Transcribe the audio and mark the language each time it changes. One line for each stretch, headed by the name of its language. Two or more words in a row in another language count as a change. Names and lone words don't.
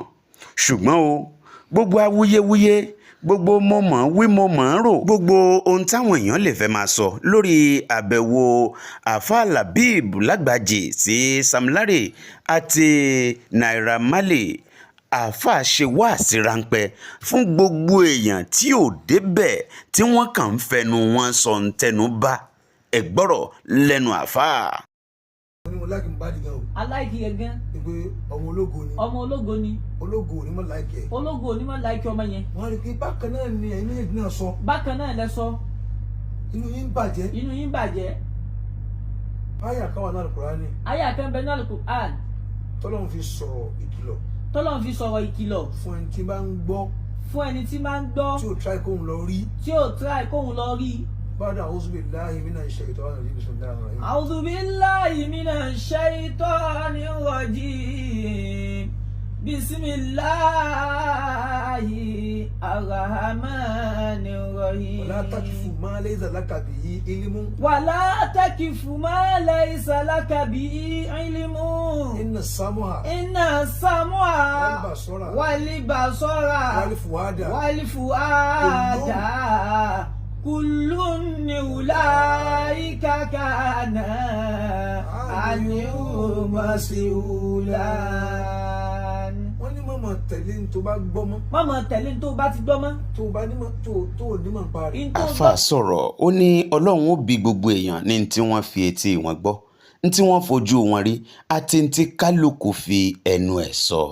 Yoruba: Ṣùgbọ́n o, gbogbo awuyewuye, gbogbo mọ̀mọ́ wí mọ̀mọ́ rò, gbogbo ohun táwọn èèyàn lè fẹ́ máa sọ lórí àbẹ̀wò Alfa Labeeb Lagbaji sí Sam Larry àti Naira Marley, àfáà ṣe wáàsí ráńpẹ́ fún gbogbo èèyàn tí ò débẹ̀ tí wọ́n kàn ń fẹnu wọn sọ ń tẹnu bá. Ẹ gbọ́rọ̀ lẹ́nu àfáà. Mo like Mohbad gan o.
English: I like
Yoruba: ẹ̀ gan. Ìgbé ọmọ ológo ni. Ọmọ ológo ni. Ológo ò ní mọ̀ like ẹ̀. Ológo ò ní mọ̀ like ọmọ yẹn. Wọ́n rí i pé bákan náà ni ẹ̀yin méjèèjì náà sọ. Bákan náà lẹ sọ. Inú yín bàjẹ́. Inú yín bàjẹ́. Àyà kan wà náà Al-Qur'ani. Àyà kan bẹ náà Al-Qur'an. Tọ́lọ́run fi sọ̀rọ̀ ìkìlọ̀. Tọ́lọ́run fi sọ̀rọ̀ ìkìlọ̀. Fún ẹni tí bá ń gbọ́. Fún ẹni tí máa ń gbọ́. Tí ò try kóhun lọ rí. Tí ò try kóhun lọ rí.
Arabic: بعد أعوذ بالله من الشيطان الرجيم بسم الله الرحمن الرحيم أعوذ بالله من الشيطان الرجيم بسم الله الرحمن الرحيم ولا تقف ما ليس لك به علم ولا تقف ما ليس لك به علم إن السمع والبصر والفؤاد كل أولئك كان عنه مسؤولا.
Yoruba: wọ́n ní mọ̀mọ́ tẹ̀lé ní tó bá gbọ́ mọ́. Mọ̀mọ́ tẹ̀lé ní tó bá ti gbọ́ mọ́. tó bá nímọ̀ tó nímọ̀ ń parí. Àfáà sọ̀rọ̀ ó ní Ọlọ́run ó bi gbogbo èèyàn ní tí wọ́n fi etí wọn gbọ́, ní tí wọ́n fojú wọn rí àti ní tí kálukú fi ẹnu ẹ̀ sọ.